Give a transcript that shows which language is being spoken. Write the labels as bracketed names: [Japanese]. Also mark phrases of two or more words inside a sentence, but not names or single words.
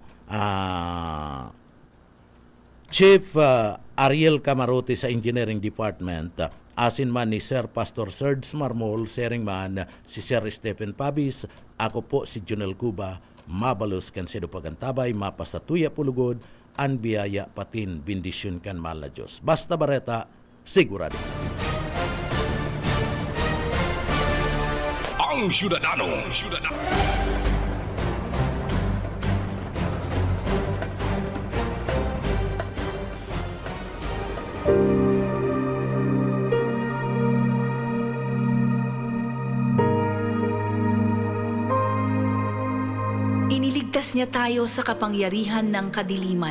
[Bikol] Chief Ariel Camarote sa Engineering Department, asin man ni Sir Pastor Serge Marmol, sering man si Sir Stephen Pabis, ako po si Junel Cuba, mabalos kan sedo pagantabay, mapasatuya pulugod, an biyaya patin, bendisyon kan mahal na Diyos. Basta Bareta, sigurado. Ang Ciudadano. [Filipino] Iniligtas niya tayo sa kapangyarihan ng kadiliman